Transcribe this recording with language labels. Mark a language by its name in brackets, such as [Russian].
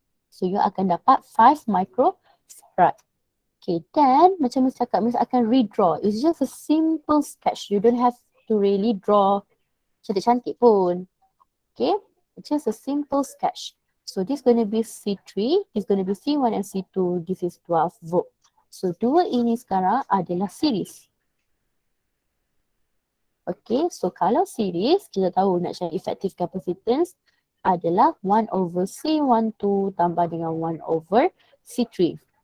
[Malay] So you akan dapat 5 microfarad. Okay, then macam Miss cakap, Miss akan redraw. [English] It's just a simple sketch. You don't have to really draw [Malay] cantik-cantik pun. [English] Okay, it's just a simple sketch. So this going to be C3, this going to be C1 and C2. This is 12 volt. [Malay] So dua ini sekarang adalah series. Okay, so kalau series, kita tahu nak cari effective capacitance adalah 1 over C12 tambah dengan 1 over C3.